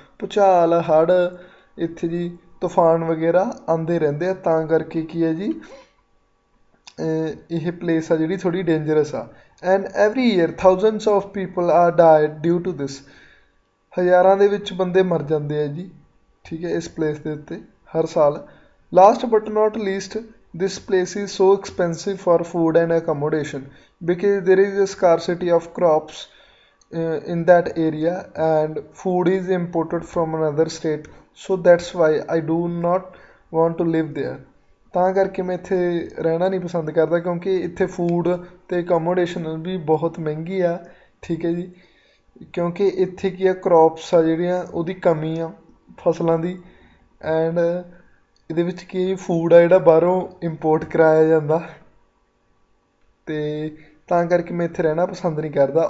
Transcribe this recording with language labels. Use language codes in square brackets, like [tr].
[pa] ਭੂਚਾਲ ਹੜ੍ਹ ਇੱਥੇ ਜੀ ਤੂਫਾਨ ਵਗੈਰਾ ਆਉਂਦੇ ਰਹਿੰਦੇ ਆ, ਤਾਂ ਕਰਕੇ ਕੀ ਹੈ ਜੀ ਇਹ ਪਲੇਸ ਆ ਜਿਹੜੀ ਥੋੜ੍ਹੀ ਡੇਂਜਰਸ ਆ। [en] And every year thousands of people are died due to this. [pa] ਹਜ਼ਾਰਾਂ ਦੇ ਵਿੱਚ ਬੰਦੇ ਮਰ ਜਾਂਦੇ ਆ ਜੀ, ਠੀਕ ਹੈ, ਇਸ ਪਲੇਸ ਦੇ ਉੱਤੇ ਹਰ ਸਾਲ। [en] Last but not least, this place is so expensive for food and accommodation because there is a scarcity of crops in that area and food is imported from another state, so that's why I do not want to live there। [pa] ਤਾਂ ਕਰਕੇ ਮੈਂ ਇੱਥੇ ਰਹਿਣਾ ਨਹੀਂ ਪਸੰਦ ਕਰਦਾ ਕਿਉਂਕਿ ਇੱਥੇ ਫੂਡ ਅਤੇ ਅਕੋਮੋਡੇਸ਼ਨ ਵੀ ਬਹੁਤ ਮਹਿੰਗੀ ਆ। ਠੀਕ ਹੈ ਜੀ, ਕਿਉਂਕਿ ਇੱਥੇ ਕੀ ਆ ਕਰੋਪਸ ਆ ਜਿਹੜੀਆਂ ਉਹਦੀ ਕਮੀ ਆ ਫਸਲਾਂ ਦੀ, ਐਂਡ ਇਹਦੇ ਵਿੱਚ ਕੀ ਫੂਡ ਆ ਜਿਹੜਾ ਬਾਹਰੋਂ ਇੰਪੋਰਟ ਕਰਾਇਆ ਜਾਂਦਾ, ਅਤੇ ਤਾਂ ਕਰਕੇ ਮੈਂ ਇੱਥੇ ਰਹਿਣਾ ਪਸੰਦ ਨਹੀਂ ਕਰਦਾ।